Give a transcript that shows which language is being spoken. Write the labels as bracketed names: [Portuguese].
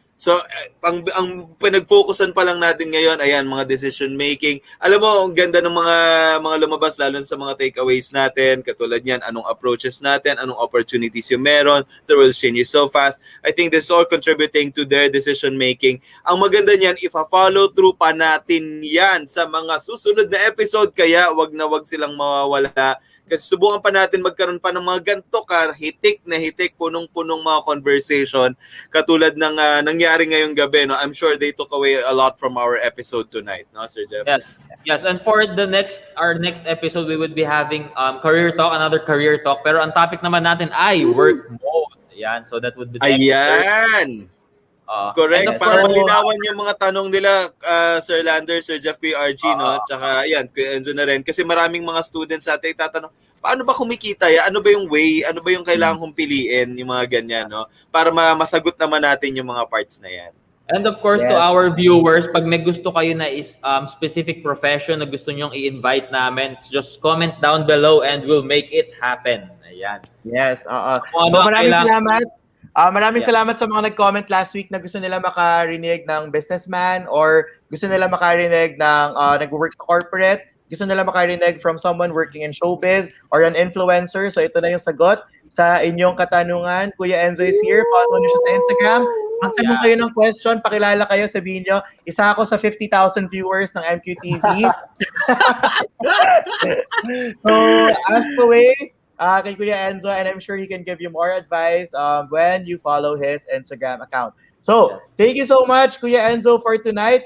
[Filipino] So, ang pinag-focusan pa lang natin ngayon, ayan, mga decision-making. Alam mo, ang ganda ng mga lumabas, lalo sa mga takeaways natin, katulad yan, anong approaches natin, anong opportunities yung meron, [English] the world changes so fast. I think this is all contributing to their decision-making. [Filipino] Ang maganda niyan, if-follow through pa natin yan sa mga susunod na episode, kaya wag na wag silang mawawala. Kasi subukan pa natin magkaroon pa ng mga ganito hitik na hitik, punong-punong mga conversation katulad ng nangyari ngayong gabi. No? [English] I'm sure they took away a lot from our episode tonight. No, Sir Jeff? Yes. And for our next episode, we would be having career talk, another career talk. [Filipino] Pero ang topic naman natin ay work mode. [English] Ayan, so that would be the next. [Filipino] Ayan! Correct. Para malinawan yung mga tanong nila, Sir Lander, Sir Jeff PRG, no? Tsaka, ayan, Kuya Enzo na rin. Kasi maraming mga students sa atin tatanong, paano ba kumikita yan? Ano ba yung way? Ano ba yung kailangan kong piliin? Yung mga ganyan, no? Para masagot naman natin yung mga parts na yan. [English] And of course, to our viewers, [Filipino] pag may gusto kayo na is specific profession na gusto nyong i-invite namin, [English] just comment down below and we'll make it happen. Ayan. [Filipino] Yes, So maraming salamat. Maraming salamat sa mga nag-comment last week na gusto nila makarinig ng businessman or gusto nila makarinig ng nag-work sa corporate, gusto nila makarinig [English] from someone working in showbiz or an influencer. [Filipino] So ito na yung sagot sa inyong katanungan. Kuya Enzo is here. Follow niyo siya sa Instagram. Magtanong kayo ng question, pakilala kayo, sabihin nyo, isa ako sa 50,000 viewers ng Mqtv. [English] So ask away kay Kuya Enzo, and I'm sure he can give you more advice when you follow his Instagram account. So, thank you so much, Kuya Enzo, for tonight.